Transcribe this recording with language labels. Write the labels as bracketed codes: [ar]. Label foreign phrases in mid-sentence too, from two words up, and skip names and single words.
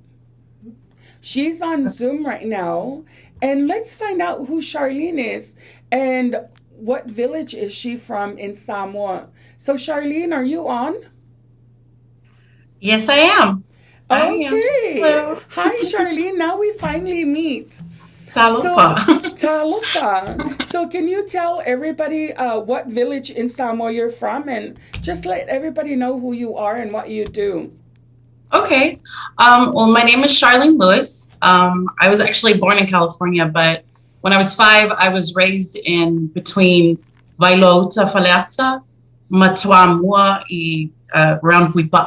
[en] She's on Zoom right now, and let's find out who Charlene is and what village is she from in Samoa. So Charlene, are you on? Yes, I am. I am. Okay. Hello. Hi, Charlene. Now we finally meet. Talofa. So, Talofa. So, can you tell everybody what village in Samoa you're from and just let everybody know who you are and what you do? Okay. Well, my name is Charlene Lewis. I was actually born in California, but when I was 5, I was raised in between Vailota, Faleata, Matuamua, and Rampuipa.